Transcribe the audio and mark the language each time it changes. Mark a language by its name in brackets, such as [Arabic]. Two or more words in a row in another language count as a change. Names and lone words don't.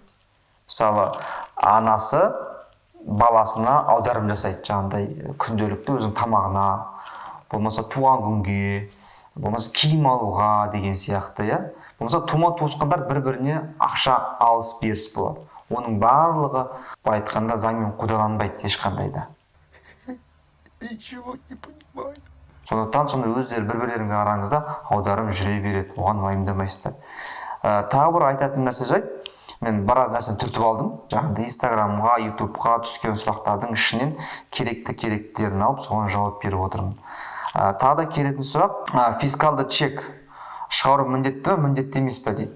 [Kazakh] Мысалы, анасы баласына аударым жасайды, жаңағыдай күнделікті өзінің тамағына, болмаса туған күнге, болмаса киім алуға деген сияқты, иә. Болмаса тума-туысқандар бір-біріне ақша алыс беріс болады. Оның барлығы былай айтқанда заңмен қудаланбайды ешқандайда. [Russian] Ничего не понимаю. [Kazakh] Сондықтан сонда өздері бір-бірлерінің араңызда аударым жүре береді, оған уайымдамайсыздар. Тағы бір айтатын нәрсе жайт, мен біраз нәрсені түртіп алдым. Жаңағыдай Инстаграмға, Ютубқа түскен сұрақтардың ішінен керектілерін алып, соған жауап беріп отырмын. Тағы да келетін сұрақ, фискалды чек шығару міндетті ме, міндетті емес пе дейді.